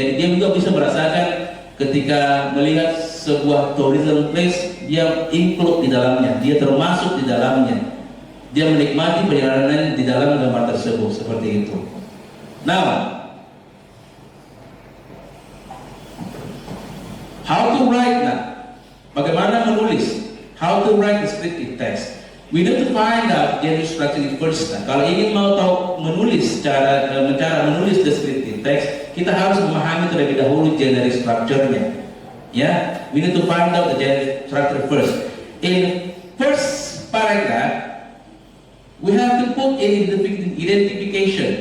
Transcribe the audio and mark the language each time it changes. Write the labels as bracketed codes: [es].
[id] Jadi dia juga bisa merasakan ketika melihat sebuah tourism place, dia include di dalamnya, dia termasuk di dalamnya, dia menikmati perjalanan di dalam gambar tersebut, seperti itu. [en] Now, how to write now? [id] Bagaimana menulis? [en] How to write descriptive text? We need to find out genre structure first. [id] Nah, kalau ingin mau tahu menulis cara menulis descriptive text, kita harus memahami terlebih dahulu genre structure-nya. [en] Ya, we need to find out the genre structure first. In first paragraph, we have to put in identification.